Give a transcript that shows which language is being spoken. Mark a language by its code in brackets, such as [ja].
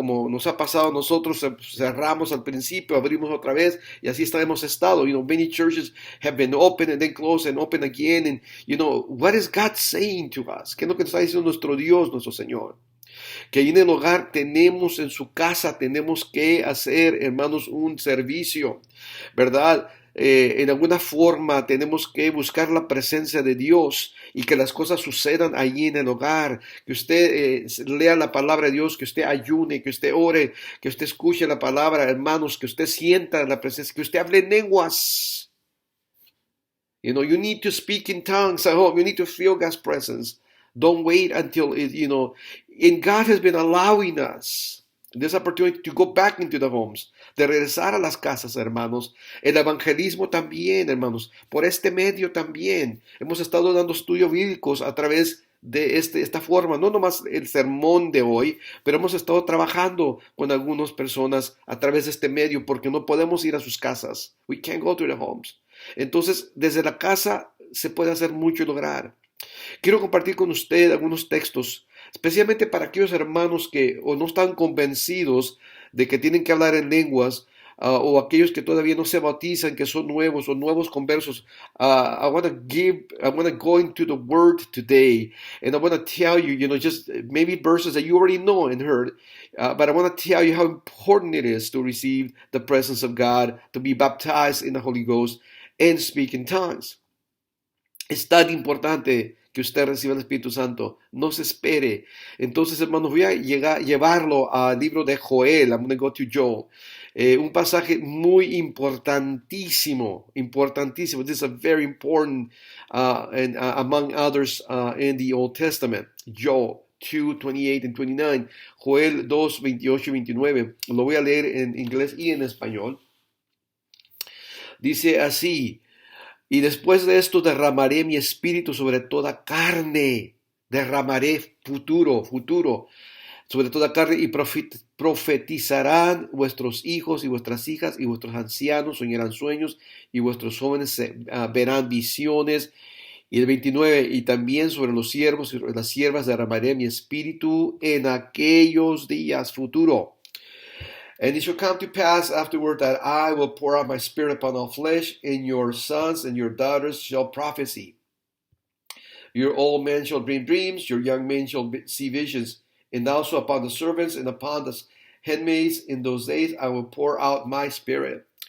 [es] Como nos ha pasado a nosotros, cerramos al principio, abrimos otra vez, y así hemos estado. [en] You know, many churches have been open and then closed and open again. And, you know, what is God saying to us? [es] ¿Qué es lo que nos está diciendo nuestro Dios, nuestro Señor? Que ahí en el hogar tenemos, en su casa, tenemos que hacer, hermanos, un servicio, ¿verdad? En alguna forma tenemos que buscar la presencia de Dios y que las cosas sucedan allí en el hogar, que usted lea la palabra de Dios, que usted ayune, que usted ore, que usted escuche la palabra, hermanos, que usted sienta la presencia, que usted hable en lenguas. [en] You know, you need to speak in tongues at home. You need to feel God's presence. Don't wait until it, you know, and God has been allowing us this opportunity to go back into the homes, [es] de regresar a las casas, hermanos. El evangelismo también, hermanos, por este medio también. Hemos estado dando estudios bíblicos a través de esta forma, no nomás el sermón de hoy, pero hemos estado trabajando con algunas personas a través de este medio porque no podemos ir a sus casas. [en] We can't go to the homes. [es] Entonces, desde la casa se puede hacer mucho y lograr. Quiero compartir con usted algunos textos, especialmente para aquellos hermanos que o no están convencidos de que tienen que hablar en lenguas, o aquellos que todavía no se bautizan, que son nuevos o nuevos conversos. [en] I want to go into the Word today, and I want to tell you, you know, just maybe verses that you already know and heard, but I want to tell you how important it is to receive the presence of God, to be baptized in the Holy Ghost, and speak in tongues. [es] Es tan importante que usted reciba el Espíritu Santo. No se espere. Entonces, hermanos, voy a llevarlo al libro de Joel. [en] I'm going to go to Joel. [es] Un pasaje muy importantísimo. Importantísimo. [en] This is a very important, and among others, in the Old Testament. Joel 2:28 and 29. [es] Joel 2:28 y 29. Lo voy a leer en inglés y en español. Dice así: y después de esto derramaré mi espíritu sobre toda carne. Derramaré futuro, sobre toda carne, y profetizarán vuestros hijos y vuestras hijas, y vuestros ancianos soñarán sueños, y vuestros jóvenes verán visiones. Y el 29, y también sobre los siervos y sobre las siervas derramaré mi espíritu en aquellos días futuro. [en] And it shall come to pass afterward that I will pour out my spirit upon all flesh, and your sons and your daughters shall prophesy. Your old men shall dream dreams, your young men shall see visions, and also upon the servants and upon the handmaids in those days I will pour out my spirit.